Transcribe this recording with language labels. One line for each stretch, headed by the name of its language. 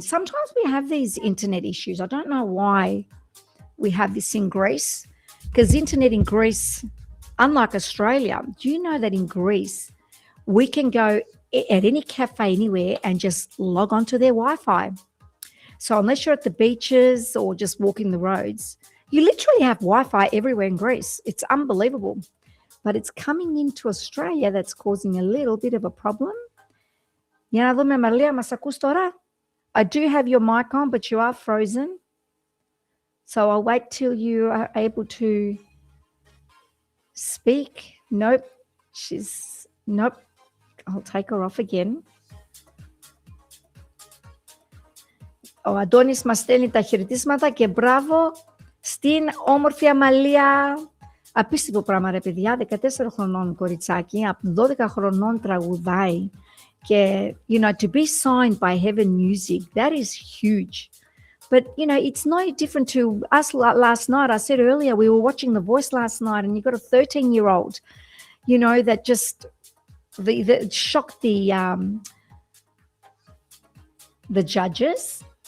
English: Sometimes we have these internet issues. I don't know why we have this in Greece, because internet in Greece, unlike Australia, do you know that in Greece, we can go at any cafe anywhere and just log on to their Wi-Fi. So unless you're at the beaches or just walking the roads, you literally have Wi-Fi everywhere in Greece. It's unbelievable. But it's coming into Australia that's causing a little bit of a problem.
Greek: Για να δούμε, Αμαρλία, μας ακούς τώρα?
English: I do have your mic on, but you are frozen. So I'll wait till you are able to speak. Nope. Nope. I'll take her off again.
Greek: Ο Αντώνης μας στέλνει τα χαιρετίσματα και μπράβο στην όμορφη Αμαλία. Απίστευτο πράγμα ρε παιδιά, 14 χρονών κοριτσάκι, από 12 χρονών τραγουδάει και,
English: you know, to be signed by Heaven Music, that is huge. But, you know, it's no different to us last night. I said earlier, we were watching The Voice last night and you got a 13-year-old, you know, that just shocked the judges.